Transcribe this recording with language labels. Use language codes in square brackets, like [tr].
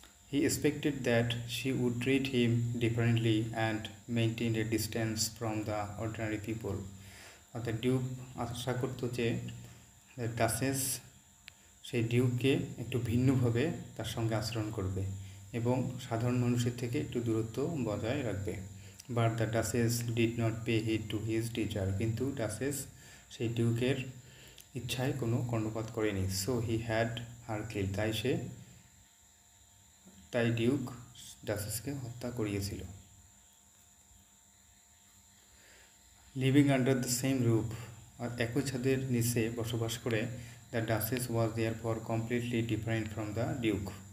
[en] He expected that she would treat him differently and maintain a distance from the ordinary people. [bn] অর্থাৎ Duke আশা করত যে duchess সেই ডিউককে একটু ভিন্নভাবে তার সঙ্গে আচরণ করবে এবং সাধারণ মানুষের থেকে একটু দূরত্ব বজায় রাখবে. [en] But the Duchess did not pay heed to his desire. [bn] কিন্তু ডাচেস সেই ডিউকের ইচ্ছায় কোনো কর্ণপাত করেনি. [en] So he had her killed. [bn] তাই ডিউক ডাচেসকে হত্যা করিয়েছিল. [en] living under the same roof, [bn] আর একই ছাদের নিচে বসবাস করে, [en] The duchess was therefore completely different from the duke.